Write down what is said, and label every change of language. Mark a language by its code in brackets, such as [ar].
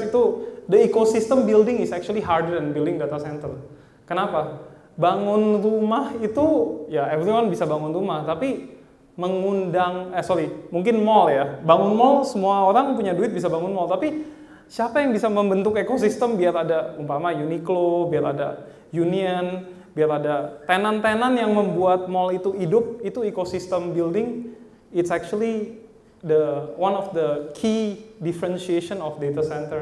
[id] Itu [en] the ecosystem building is actually harder than building data center. [id] Kenapa? Bangun rumah itu ya [en] everyone [id] bisa bangun rumah, tapi mungkin mall ya. Bangun mall semua orang punya duit bisa bangun mall, tapi siapa yang bisa membentuk ekosistem biar ada umpama Uniqlo, biar ada Union, biar ada tenan-tenan yang membuat mall itu hidup, itu [en] ecosystem building. It's actually one of the key differentiation of data center.